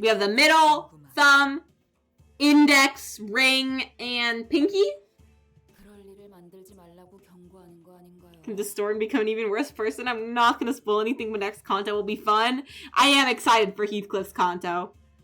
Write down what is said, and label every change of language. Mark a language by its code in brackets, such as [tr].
[en] We have the middle, thumb, index, ring, and pinky. [ko] 그럴 일을 만들지 말라고 경고하는 거 아닌가요? [en] Can distort and become an even worse person? I'm not gonna spoil anything, but next Kanto will be fun. I am excited for Heathcliff's Kanto.